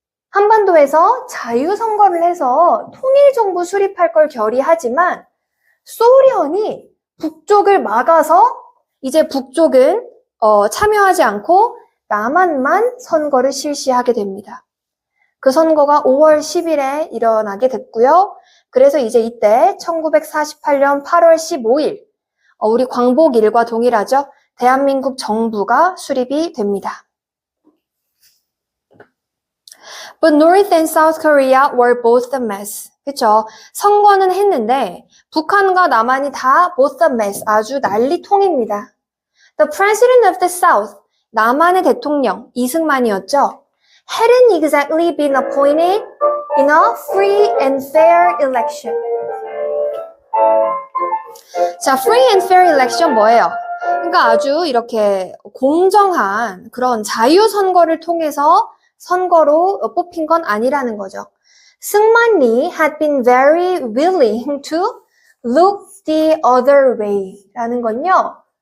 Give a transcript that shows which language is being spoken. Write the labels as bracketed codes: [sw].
[ko] 한반도에서 자유선거를 해서 통일정부 수립할 걸 결의하지만 소련이 북쪽을 막아서 이제 북쪽은 참여하지 않고 남한만 선거를 실시하게 됩니다. 그 선거가 5월 10일에 일어나게 됐고요. 그래서 이제 이때 1948년 8월 15일 우리 광복일과 동일하죠. 대한민국 정부가 수립이 됩니다. [en] But North and South Korea were both a mess. [ko] 그쵸? 선거는 했는데 북한과 남한이 다 both a mess. 아주 난리통입니다. [en] The President of the South, 남한의 대통령 이승만이었죠. hadn't exactly been appointed in a free and fair election. 자, free and fair election 뭐예요? [ko] 그러니까 아주 이렇게 공정한 그런 자유선거를 통해서 선거로 뽑힌 건 아니라는 거죠. [en] 승만리 had been very willing to look the other way 라는 건요.